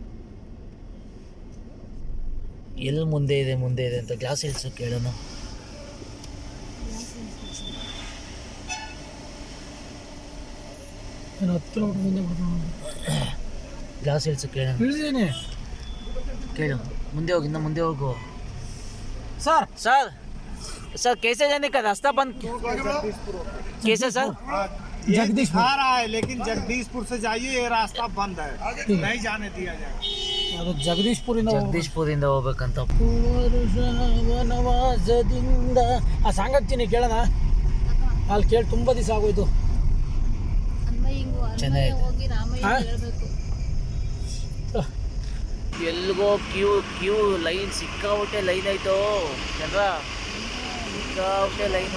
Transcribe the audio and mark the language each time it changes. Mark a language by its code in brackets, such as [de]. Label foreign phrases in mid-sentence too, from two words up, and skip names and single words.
[kn] ಎಲ್ಲಿ ಮುಂದೆ ಇದೆ ಅಂತ ಗ್ಲಾಸ್ ಇಳಿಸೋ ಕೇಳೋಣ. ಗ್ಲಾಸ್ ಇಳಿಸೋ ಕೇಳೋಣ. ಕೇಳು, ಮುಂದೆ ಹೋಗಿ, ಇನ್ನು ಮುಂದೆ ಹೋಗು. [hi] सर सर सर कैसे जाने का रास्ता बंद? कैसे सर? जगदीशपुर आ रहा है, लेकिन जगदीशपुर से जाइए, ये रास्ता बंद है, नहीं जाने दिया जाएगा. [kn] ಜಗದೀಶ್ಪುರಿಂದ ಹೋಗ್ಬೇಕಂತ. ವನವಾಸದಿಂದ ಆ ಸಾಂಗ್ ಹಾಕ್ತೀನಿ ಕೇಳೋಣ. ಅಲ್ಲಿ ಕೇಳಿ ತುಂಬ ದಿವಸ ಆಗೋಯ್ತು. ಚೆನ್ನಾಗಿದೆ. ಎಲ್ಲಿಗೋ [en] queue line, [kn] ಸಿಕ್ಕಾಬಿಟ್ಟೆ ಲೈನ್ ಆಯಿತು ಚಂದ್ರ, ಸಿಕ್ಕಾಬಿಟ್ಟೆ ಲೈನು.